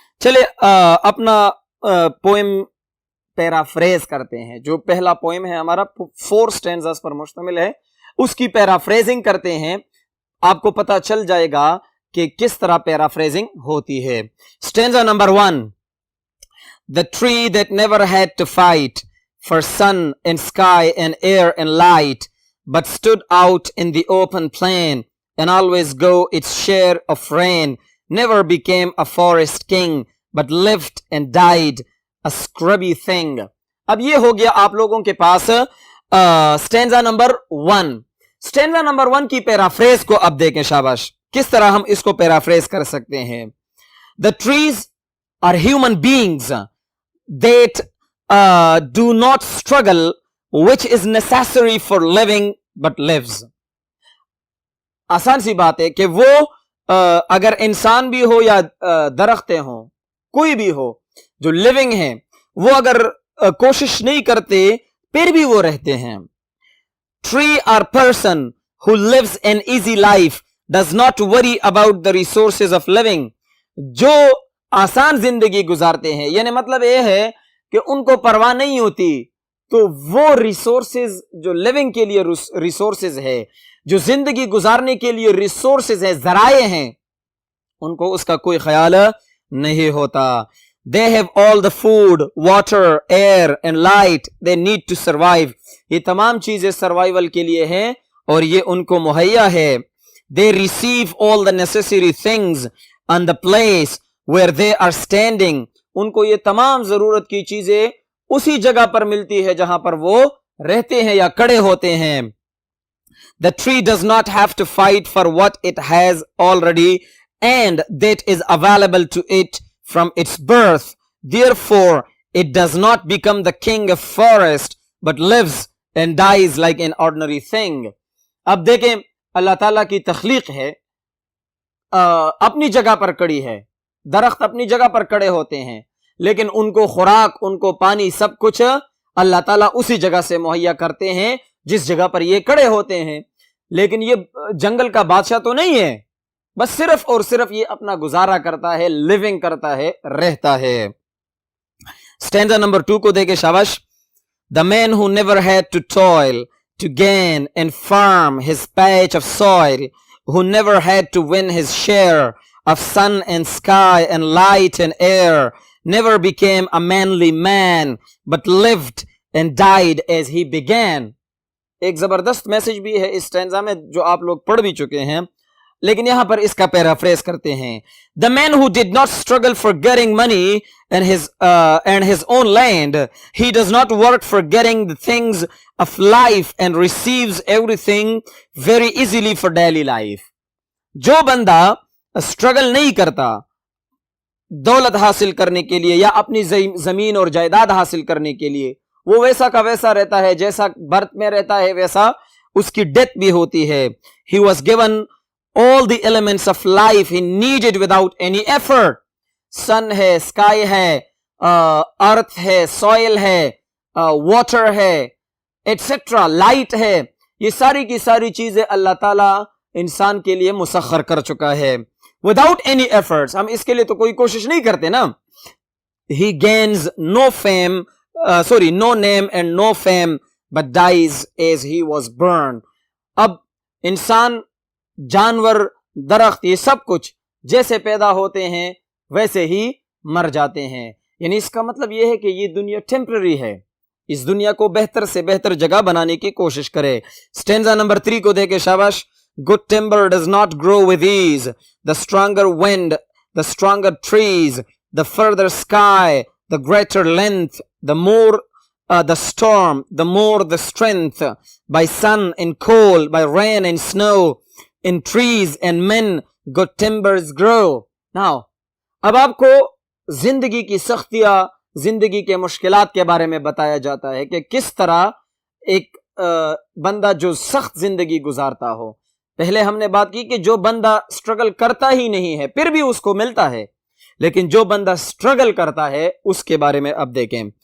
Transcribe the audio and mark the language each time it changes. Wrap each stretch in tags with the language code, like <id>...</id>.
<ur>چلے اپنا poem paraphrase کرتے ہیں. جو پہلا پوئم ہے ہمارا 4 سٹینزاز پر مشتمل ہے, اس کی پیرافریزنگ کرتے ہیں. آپ کو پتا چل جائے گا کہ کس طرح پیرافریزنگ ہوتی ہے. Stanza number 1.</ur> <en>The tree that never had to fight for sun and sky and air and light, but stood out in the open plain and always go its share of rain, never became a forest king, but lived and died a scrubby thing.</en> <ur>اب یہ ہو گیا آپ لوگوں کے پاس stanza number 1. Stanza number 1 کی paraphrase کو اب دیکھیں. شاباش, کس طرح ہم اس کو پیرافریز کر سکتے ہیں.</ur> <en>The trees are human beings that do not struggle, which is necessary for living but lives.</en> <ur>آسان سی بات ہے کہ وہ اگر انسان بھی ہو یا درختیں ہوں, کوئی بھی ہو جو لیونگ ہیں, وہ اگر کوشش نہیں کرتے پھر بھی وہ رہتے ہیں.</ur> <en>Tree or person who lives an easy life does not worry about the resources of living.</en> <ur>جو آسان زندگی گزارتے ہیں, یعنی مطلب یہ ہے کہ ان کو پرواہ نہیں ہوتی, تو وہ ریسورسز جو لیونگ کے لیے ریسورسز ہے, جو زندگی گزارنے کے لیے ریسورسز ہیں, ذرائع ہیں, ان کو اس کا کوئی خیال نہیں ہوتا.</ur> <en>They have all the food, water, air and light they need to survive.</en> <ur>یہ تمام چیزیں سروائیول کے لیے ہیں اور یہ ان کو مہیا ہے.</ur> <en>They receive all the necessary things on the place where they are standing.</en> <ur>ان کو یہ تمام ضرورت کی چیزیں اسی جگہ پر ملتی ہے جہاں پر وہ رہتے ہیں یا کھڑے ہوتے ہیں.</ur> <en>The tree does not have to fight for what it has already and that is available to it from its birth. Therefore, it does not become the king of forest but lives and dies like an ordinary thing.</en> <ur>اب دیکھیں, اللہ تعالیٰ کی تخلیق ہے, اپنی جگہ پر کڑی ہے, درخت اپنی جگہ پر کڑے ہوتے ہیں, لیکن ان کو خوراک, ان کو پانی, سب کچھ اللہ تعالیٰ اسی جگہ سے مہیا کرتے ہیں جس جگہ پر یہ کڑے ہوتے ہیں. لیکن یہ جنگل کا بادشاہ تو نہیں ہے, بس صرف اور صرف یہ اپنا گزارا کرتا ہے, لیونگ کرتا ہے, رہتا ہے. سٹینزا نمبر 2 کو دیکھیں. شاباش.</ur> <en>The man who never had to toil to gain and farm his patch of soil, who never had to win his share of sun and sky and light and air, never became a manly man but lived and died as he began.</en> <ur>ایک زبردست message بھی ہے اس stanza میں جو آپ لوگ پڑھ بھی چکے ہیں, لیکن یہاں پر اس کا پیرافریز کرتے ہیں.</ur> <en>The man who did not struggle for getting money and his own land, he does not work for getting the things of life and receives everything very easily for daily life.</en> <ur>جو بندہ struggle نہیں کرتا دولت حاصل کرنے کے لیے یا اپنی زمین اور جائیداد حاصل کرنے کے لیے، وہ ویسا کا ویسا رہتا ہے، جیسا برتھ میں رہتا ہے ویسا اس کی ڈیتھ بھی ہوتی ہے.</ur> <en>He was given all the elements of life he needed without any effort.</en> <ur>sun ہے، sky ہے، earth ہے، soil ہے، water ہے etc. light ہے، یہ ساری کی ساری چیزیں اللہ تعالیٰ انسان کے لیے مسخر کر چکا ہے.</ur> <en>without any efforts،</en> <ur>ہم اس کے لیے تو کوئی کوشش نہیں کرتے نا.</ur> <en>he gains no fame no name and no fame but dies as he was burned.</en> <ur>اب انسان، جانور، درخت، یہ سب کچھ جیسے پیدا ہوتے ہیں ویسے ہی مر جاتے ہیں. یعنی اس کا مطلب یہ ہے کہ یہ دنیا ٹیمپرری ہے، اس دنیا کو بہتر سے بہتر جگہ بنانے کی کوشش کرے. اسٹینزا نمبر 3 کو دیکھے شاباش.</ur> <en>good timber does not grow with ease. the stronger wind, the stronger trees, the further sky, the greater length, the more the storm, the more the strength. by sun and cold, by rain and snow, in trees and men, good timbers grow.</en> <ur>now اب آپ کو زندگی کی سختیاں، زندگی کے مشکلات کے بارے میں بتایا جاتا ہے کہ کس طرح ایک بندہ جو سخت زندگی گزارتا ہو. پہلے ہم نے بات کی کہ جو بندہ سٹرگل کرتا ہی نہیں ہے پھر بھی اس کو ملتا ہے، لیکن جو بندہ سٹرگل کرتا ہے اس کے بارے میں اب دیکھیں.</ur>